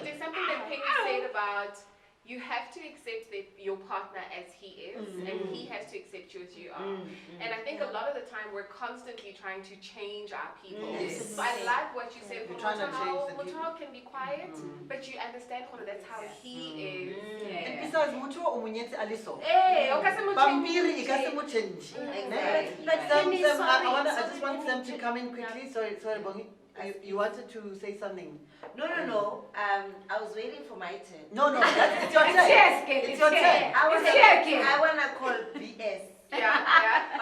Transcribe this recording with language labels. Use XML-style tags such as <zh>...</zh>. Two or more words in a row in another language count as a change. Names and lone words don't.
<en>there's something that Penny said about you have to accept your partner as he is, and he has to accept you as you are. And I think a lot of the time we're constantly trying to change our people. Yes. So I like what you said. You're trying to change the people. Muto can be quiet, but you understand that's how he is. And besides,</en> <tn>motho o monyetse a le so. Hey, o ka se mo Pampiri e ka se</tn> <en>change.</en> <tn>mo</tn> <en>change. Exactly. But Sam, Penny, Sam, sorry, I sorry, just want Sam to Penny. come in quickly. Sorry, Bongi. You wanted to say something? No. I was waiting for my turn. No, it's your turn. Yes, kid, It's it's your yes. turn. I It's want to call BS Yeah.</en>